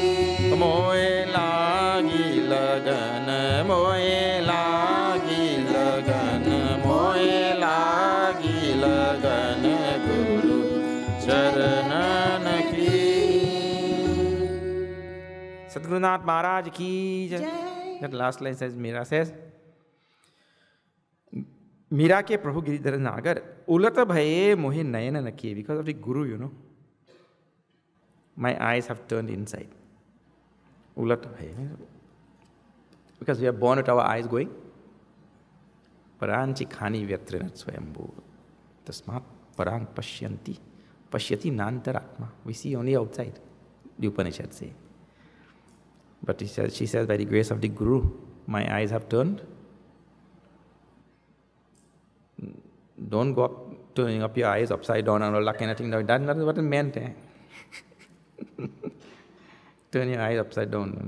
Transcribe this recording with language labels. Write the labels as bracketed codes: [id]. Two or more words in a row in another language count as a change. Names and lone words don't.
[hi] मोए लागी लगन मोए लागी लगन मोए लागी लगन गुरु चरणन की सद्गुरुनाथ महाराज की जय. [en] That last line says, Meera says, [hi] मीरा के प्रभु गिरिधर नागर, उलटा भये मोहे नयना नकिये. [en] Because of the Guru, you know, my eyes have turned inside. [hi] उलटा भये. [en] Because we are born with our eyes going. [sa] पराञ्चि खानि व्यतृणत् स्वयम्भू. तस्मात् पराङ् पश्यन्ति. पश्यति नान्तरात्मा. [en] We see only outside, the Upanishad say. But she says, by the grace of the Guru, my eyes have turned. Don't go up, turning up your eyes upside down and all that kind of thing. That's not what it meant. Turn your eyes upside down.